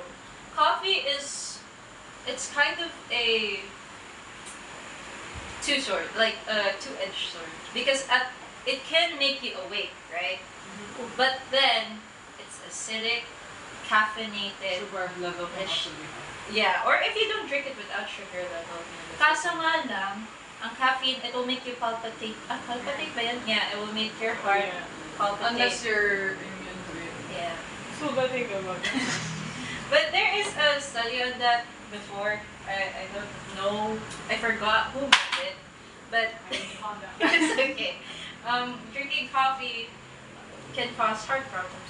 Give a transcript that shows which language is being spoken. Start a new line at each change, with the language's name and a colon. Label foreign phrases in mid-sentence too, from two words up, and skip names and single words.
English: Coffee is, it's kind of a two-sword, like a two-edged sword, because it can make you awake, right? But then it's acidic, caffeinated. Sugar level can also be high. Yeah, or if you don't drink it without sugar level.
Filipino: Kaso nga lang, ang caffeine,
English: it will make you palpitate.
Filipino: Palpitate ba yan?
English: Yeah, it will make your heart palpitate. Unless you're immune to it. Yeah. So bad thing about it. But there is a study on that before. I don't know. I forgot who made it. But it's okay. Drinking coffee can cause heart problems.